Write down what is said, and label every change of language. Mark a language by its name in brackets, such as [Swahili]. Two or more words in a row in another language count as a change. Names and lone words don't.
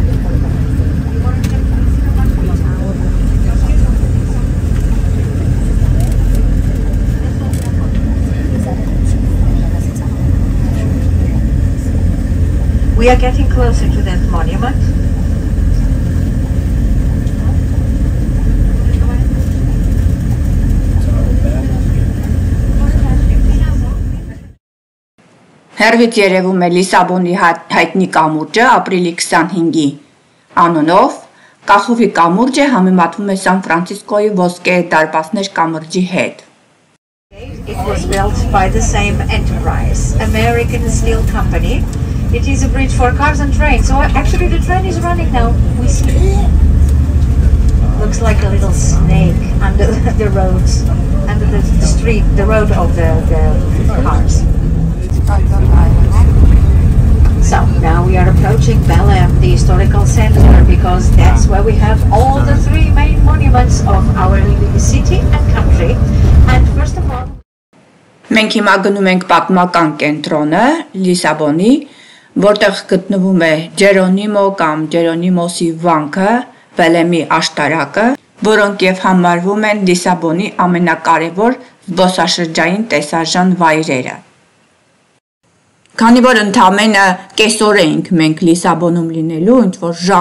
[English] We are getting closer to that monument. [Armenian] Հերվից երևում է Լիսաբոնի հայտնի կամուրջը ապրիլի 25-ի անունով, կախովի կամուրջը համեմատվում է Սան Ֆրանցիսկոյի ոսկե դարպասներ կամրջի հետ։ [English] It was built by the same enterprise, American Steel Company. It is a bridge for cars and trains. So actually the train is running now. We see. Looks like a little snake under the roads, under the street, the road of the cars. So now we are approaching Belém, the historical center, because that's where we have all the three main monuments of our city and country. And first of all, [Armenian] մենք հիմա գնում ենք պատմական կենտրոնը Լիսաբոնի, որտեղ գտնվում է Ջերոնիմո կամ Ջերոնիմոսի վանքը, Բելեմի աշտարակը, որոնք եւ համարվում են Լիսաբոնի ամենակարևոր զբոսաշրջային տեսարժան վայրերը։ Քանի որ ընդամենը կեսօր էինք մենք Լիսաբոնում լինելու, ինչ որ